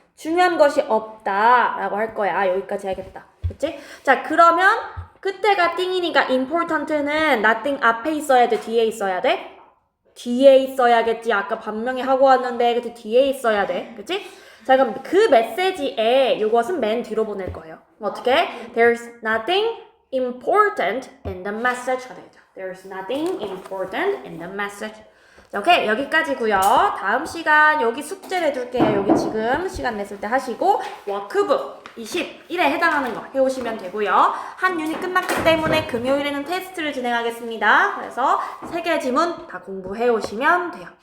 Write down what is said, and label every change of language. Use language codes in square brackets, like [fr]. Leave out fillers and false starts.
[ko] 중요한 것이 없다라고 할 거야. 아, 여기까지 해야겠다. 그치? 자, 그러면 그때가 띵이니까 important는 nothing 앞에 있어야 돼? 뒤에 있어야 돼? 뒤에 있어야겠지. 아까 반명이 하고 왔는데 그치? 뒤에 있어야 돼. 그치? 자, 그럼 그 메시지에 이것은 맨 뒤로 보낼 거예요. 어떻게? [en] There's nothing important in the message. There's nothing important in the message. [ko] 자, 오케이. 여기까지고요. 다음 시간 여기 숙제를 해둘게요. 여기 지금 시간 냈을 때 하시고 워크북 21에 해당하는 거 해오시면 되고요. 한 유닛 끝났기 때문에 금요일에는 테스트를 진행하겠습니다. 그래서 3개 지문 다 공부해 오시면 돼요.